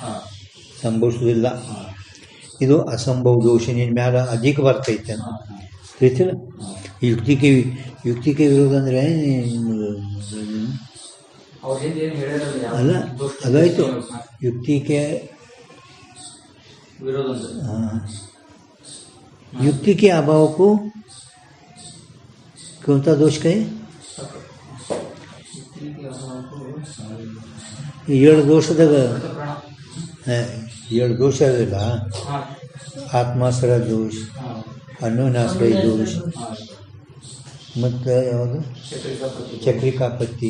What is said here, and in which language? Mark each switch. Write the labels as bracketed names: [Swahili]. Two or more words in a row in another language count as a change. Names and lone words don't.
[Kannada] ಇದು ಅಸಂಭವ ದೋಷ. ನಿನ್ನ ಮ್ಯಾಲ ಅಧಿಕ ಬರ್ತೈತೆ ಅಂತ ತಿಳಿತಿಲ್ಲ. ಯುಕ್ತಿಗೆ ವಿರೋಧ ಅಂದರೆ ಅಲ್ಲ, ಅದಾಯಿತು. [Hindi] ಯುಕ್ತಿಗೆ युक्ति के अभाव को कौन सा दोष कहे? [Kannada] ಏಳು ದೋಷದಾಗ ಏಳು ದೋಷ ಅದಲ್ಲ. ಆತ್ಮಾಶ್ರಯ ದೋಷ, ಅನ್ಯೋನ್ಯಾಶ್ರಯ ದೋಷ, ಮತ್ತು ಯಾವುದು ಚಕ್ರಿಕಾಪತ್ತಿ.